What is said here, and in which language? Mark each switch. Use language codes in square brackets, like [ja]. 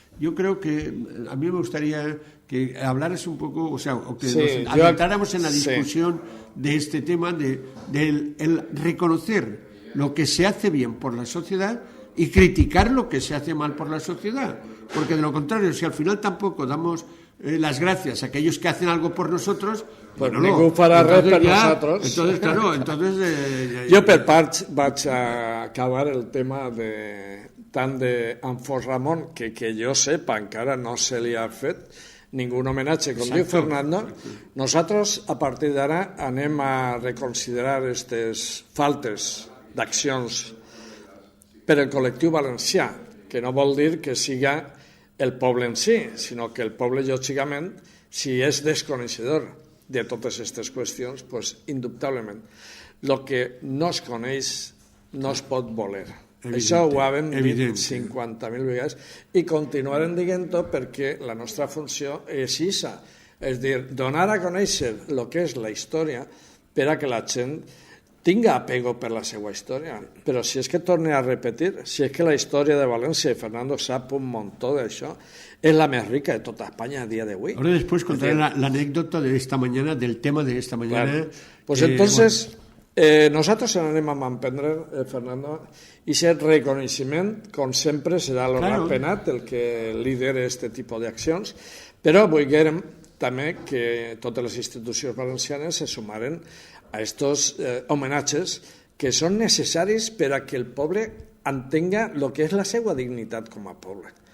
[es] Yo creo que a mí me gustaría que hablaras un poco, o que nos adentráramos en la discusión de este tema, del reconocer lo que se hace bien por la sociedad y criticar lo que se hace mal por la sociedad. Porque de lo contrario, si al final tampoco damos las gracias a aquellos que hacen algo por nosotros, [ca] pues ningú farà res per nosaltres. [es] Entonces, claro, [ca] jo per part vaig a acabar el tema tant d'en Fos Ramon, que jo sepa encara no se li ha fet ningú homenatge, com diu Fernando. Nosaltres a partir d'ara anem a reconsiderar aquestes faltes d'accions per al col·lectiu valencià, que no vol dir que siga el poble en si, sinó que el poble, lògicament, si és desconeixedor de totes aquestes qüestions, doncs, indubtablement, el que no es coneix no es pot voler. Això ho hem dit 50.000 vegades i continuarem dient-ho perquè la nostra funció és això, és dir, donar a conèixer el que és la història per a que la gent tinga apego per la seva història. Però si és que torne a repetir, si és que la història de València, i Fernando sap un muntó d'això, és la més rica de tota Espanya a dia d'avui. [es] Ahora después contaré la anécdota de esta mañana, del tema de esta mañana. Claro. Pues entonces, [ca] nosotros anem a emprendre, Fernando, i aquest reconeixement, com sempre, serà el ratpenat el que lidera aquest tipus d'accions, però vulguem també que totes les institucions valencianes se sumaren a aquests homenatges que són necessaris per a que el poble entenga el que és la seva dignitat com a poble.